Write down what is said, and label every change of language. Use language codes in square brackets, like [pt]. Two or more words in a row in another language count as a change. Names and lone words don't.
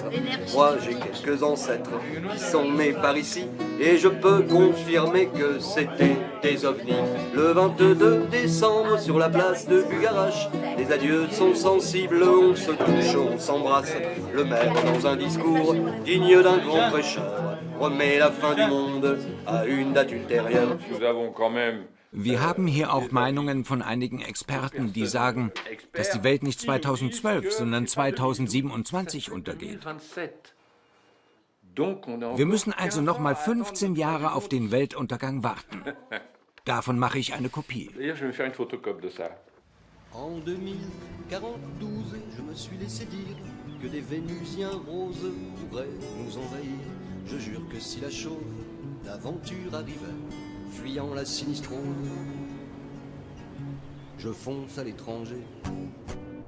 [fr] Moi, j'ai quelques ancêtres qui sont nés par ici et je peux confirmer que c'était des ovnis. Le 22 décembre, sur la place de Bugarache, les adieux sont sensibles, on se touche, on s'embrasse. Le maire, dans un discours digne d'un grand prêcheur, remet la fin du monde à une date ultérieure. Nous avons quand même [de] Wir haben hier auch Meinungen von einigen Experten, die sagen, dass die Welt nicht 2012, sondern 2027 untergeht. Wir müssen also noch mal 15 Jahre auf den Weltuntergang warten. Davon mache ich eine Kopie. [fr] En 2042, je me suis laissé dire que des Vénusiens roses pourraient nous envahir. Je jure que si la chauve d'aventure arrivait, fuyant la sinistrose, je fonce à l'étranger.